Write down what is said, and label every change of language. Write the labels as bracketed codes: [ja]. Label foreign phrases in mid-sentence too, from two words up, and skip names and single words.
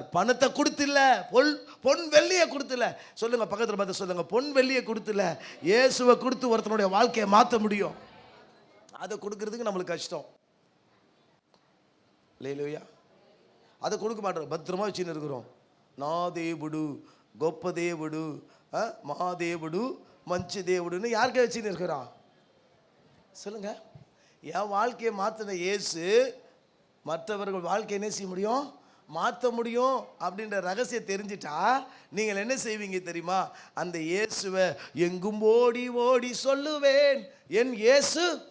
[ta] பணத்தை கொடுத்துல, பொன் வெள்ளியை கொடுத்துல. சொல்லுங்க, பக்கத்தில் பார்த்து சொல்லுங்க, பொன் வெள்ளியை கொடுத்துல. இயேசுவை கொடுத்து ஒருத்தனுடைய வாழ்க்கையை மாற்ற முடியும். அதை கொடுக்கறதுக்கு நம்மளுக்கு கஷ்டம் இல்லையா? அதை கொடுக்க மாட்டோம், பத்திரமா வச்சுன்னு இருக்கிறோம். [te] నా దేవుడు గొప్ప దేవుడు, మహాదేవుడు, మంచి దేవుడుன்னு [ta] யாருக்கே வச்சுன்னு இருக்கிறான் சொல்லுங்க. என் வாழ்க்கையை மாற்றின இயேசு மற்றவர்கள் வாழ்க்கை என்ன செய்ய முடியும், மாற்ற முடியும். அப்படின்ற ரகசியம் தெரிஞ்சிட்டா நீங்கள் என்ன செய்வீங்க தெரியுமா, அந்த இயேசுவை எங்கும் ஓடி ஓடி சொல்லுவேன் என் இயேசு.